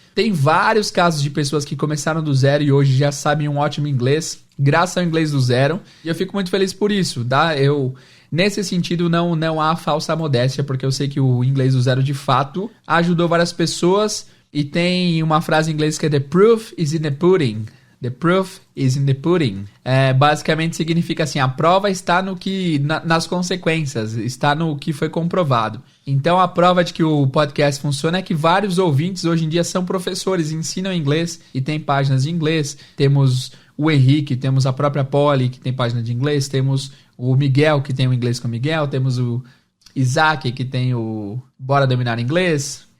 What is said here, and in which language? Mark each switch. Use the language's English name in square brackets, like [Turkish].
[Portuguese] Tem vários casos de pessoas que começaram do zero e hoje já sabem um ótimo inglês, graças ao inglês do zero, e eu fico muito feliz por isso, tá? Nesse sentido, não há falsa modéstia, porque eu sei que o inglês do zero de fato ajudou várias pessoas, e tem uma frase em inglês que é [English] "The proof is in the pudding". The proof is in the pudding. [Portuguese] Basicamente significa assim, a prova está nas consequências, está no que foi comprovado. Então a prova de que o podcast funciona é que vários ouvintes hoje em dia são professores, ensinam inglês e tem páginas de inglês. Temos o Henrique, temos a própria Polly que tem página de inglês, temos o Miguel que tem o Inglês com o Miguel, temos o Isaac que tem o Bora Dominar Inglês.